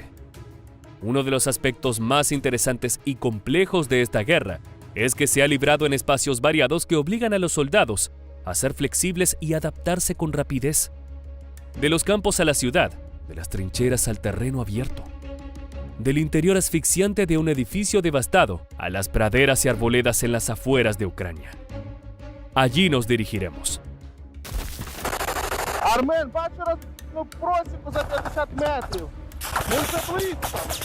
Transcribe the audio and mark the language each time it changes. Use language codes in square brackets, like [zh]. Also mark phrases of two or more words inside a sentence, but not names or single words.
[es] Uno de los aspectos más interesantes y complejos de esta guerra es que se ha librado en espacios variados que obligan a los soldados a ser flexibles y adaptarse con rapidez. De los campos a la ciudad, de las trincheras al terreno abierto, del interior asfixiante de un edificio devastado a las praderas y arboledas en las afueras de Ucrania. Allí nos dirigiremos. [uk] Армен, бачу просіку за 50 метрів. Ну це близько.